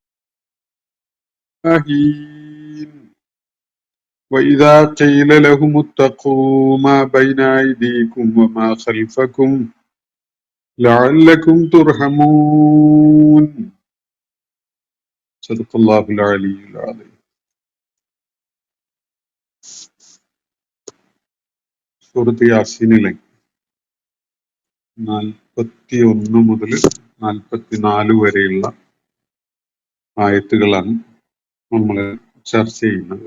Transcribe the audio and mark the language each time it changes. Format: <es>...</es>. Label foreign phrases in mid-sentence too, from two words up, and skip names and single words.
<ar>الله وإذا قيل لهم اتقوا ما بين أيديكم وما خلفكم لعلكم ترحمون صدق الله العلي العظيم.</ar> <ml>സൂറത്ത് യാസീനിലെ 41 മുതൽ 44 വരെയുള്ള ആയത്തുകളാണ് നമ്മൾ ചർച്ച ചെയ്യുന്നത്.</ml>